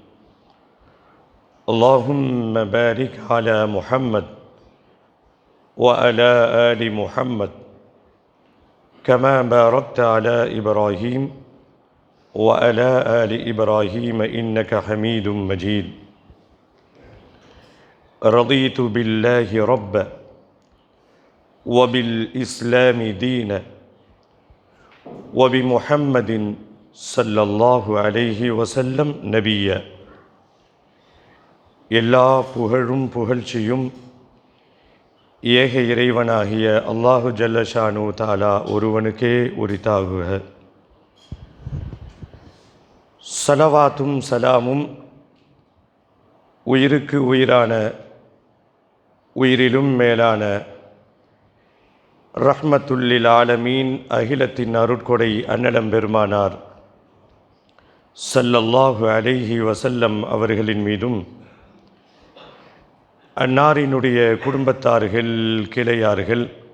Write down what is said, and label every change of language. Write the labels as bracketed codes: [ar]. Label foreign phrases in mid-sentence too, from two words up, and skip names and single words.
[ar] اللهم بارك على محمد وعلى آل محمد كما باركت على إبراهيم وعلى آل إبراهيم إنك حميد مجيد رضيت بالله ربًا وبالإسلام دينا وبمحمد صلى الله عليه وسلم نبيا [ta] எல்லா புகழும் புகழ்ச்சியும் ஏக இறைவனாகிய அல்லாஹு ஜல்லஷானு தாலா ஒருவனுக்கே உரித்தாகுக. ஸலவாத்தும் சலாமும் உயிருக்கு உயிரான உயிரிலும் மேலான [ar] رحمة للعالمين [ta] அகிலத்தின் அருட்கொடை அன்னலம் பெருமானார் [ar] صلى الله عليه وسلم [ta] அவர்களின் மீதும் அன்னாரினுடைய குடும்பத்தார்கள் கிளையார்கள்